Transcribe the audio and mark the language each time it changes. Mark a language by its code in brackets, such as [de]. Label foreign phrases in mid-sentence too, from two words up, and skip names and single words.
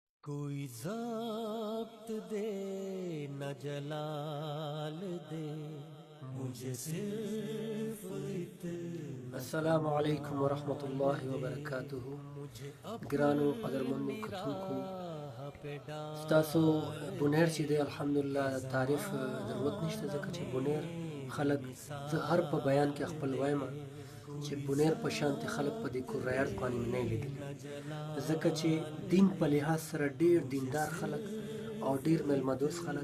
[ur] کوئی ضبط دے نہ جلال دے مجھے صرف [ar] السلام علیکم ورحمۃ اللہ وبرکاتہ. [ps] ګرانو قدرمنو کتونکو، ستاسو بونیر چې دی الحمدلله تعریف ضرورت نشته، ځکه چې بونیر خلک زه هر په بیان کې خپل وایم چې بونیر په شانتي خلک په دې کورایړ باندې مې نه لیدلي، ځکه چې دین په لحاظ سره ډېر دیندار خلک او ډېر میلمه خلک.